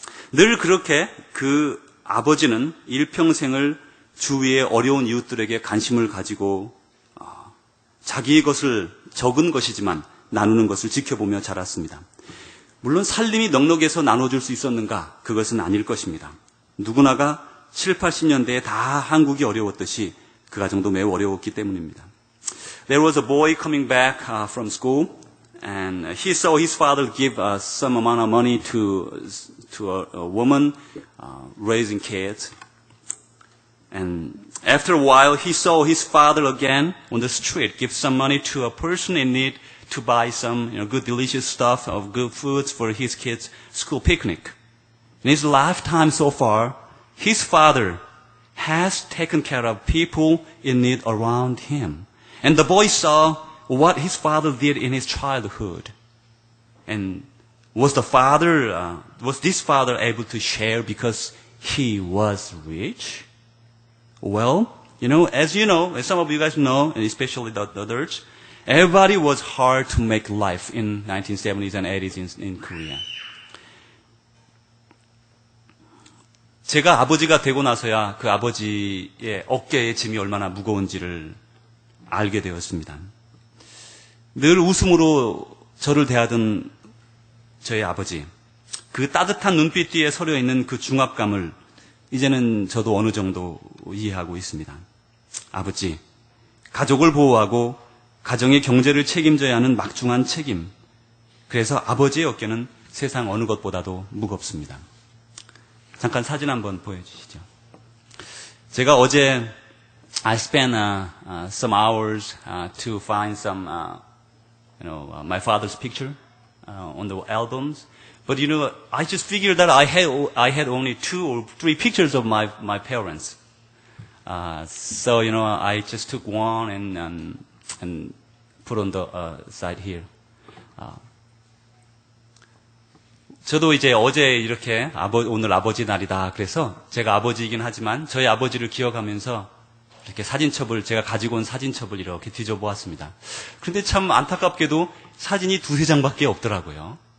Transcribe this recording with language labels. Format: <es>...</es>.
<ko>늘 그렇게 그 아버지는 일평생을 주위의 어려운 이웃들에게 관심을 가지고 자기의 것을 적은 것이지만 나누는 것을 지켜보며 자랐습니다. 물론 살림이 넉넉해서 나눠줄 수 있었는가? 그것은 아닐 것입니다. 누구나가 7, 80년대에 다 한국이 어려웠듯이 그 가정도 매우 어려웠기 때문입니다.</ko> <en>There was a boy coming back from school And he saw his father give some amount of money to a woman raising kids. And after a while, he saw his father again on the street give some money to a person in need to buy some good, delicious stuff of good foods for his kids' school picnic. In his lifetime so far, his father has taken care of people in need around him. And the boy saw what his father did in his childhood. And was this father able to share because he was rich? Well, as some of you guys know, and especially the others, everybody was hard to make life in 1970s and 80s in Korea.</en> <ko>제가 아버지가 되고 나서야 그 아버지의 어깨의 짐이 얼마나 무거운지를 알게 되었습니다. 늘 웃음으로 저를 대하던 저희 아버지, 그 따뜻한 눈빛 뒤에 서려 있는 그 중압감을 이제는 저도 어느 정도 이해하고 있습니다. 아버지, 가족을 보호하고 가정의 경제를 책임져야 하는 막중한 책임. 그래서 아버지의 어깨는 세상 어느 것보다도 무겁습니다. 잠깐 사진 한번 보여주시죠. 제가 어제</ko> <en>I spent some hours to find some, my father's picture on the albums. But I just figured that I had only 2 or 3 pictures of my parents. So I just took one and put on the side here.</en> <ko>저도 이제 어제 이렇게 오늘 아버지 날이다. 그래서 제가 아버지이긴 하지만 저희 아버지를 기억하면서 이렇게 사진첩을 제가 가지고 온 사진첩을 이렇게 뒤져보았습니다. 그런데 참 안타깝게도 사진이 2-3장밖에 없더라고요.</ko>